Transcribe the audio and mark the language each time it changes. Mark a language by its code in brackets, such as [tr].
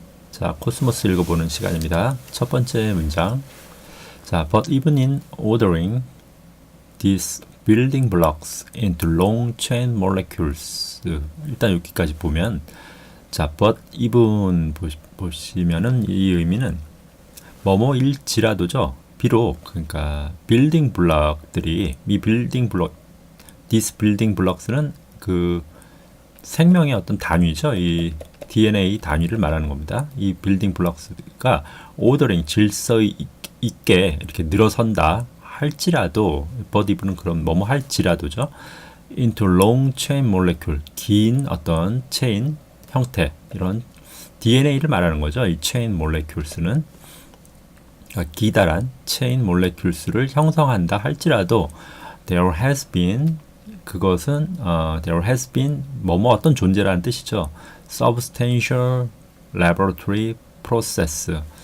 [ko] 자, 코스모스 읽어보는 시간입니다. 첫 번째 문장. [en] 자, but even in ordering these building blocks into long chain molecules. [ko] 일단 여기까지 보면, 자, [en] but even [ko] 보시면은 이 의미는 뭐뭐일지라도죠. 비록, 그러니까 빌딩 블록들이 이 빌딩 블록, [en] these building blocks [ko] 는 그 생명의 어떤 단위죠. 이 DNA 단위를 말하는 겁니다. 이 빌딩 블록스가 오더링 질서 있게 이렇게 늘어선다 할지라도, [en] but even [ko] 은 그럼 뭐뭐 할지라도죠. [en] into long chain molecule, [ko] 긴 어떤 체인 형태, 이런 DNA를 말하는 거죠. 이 [en] chain molecules [ko] 는 기다란 체인 몰레큘스를 형성한다 할지라도 [en] there has been, [ko] 그것은 there has been 뭐뭐 어떤 존재라는 뜻이죠. [en] substantial laboratory process.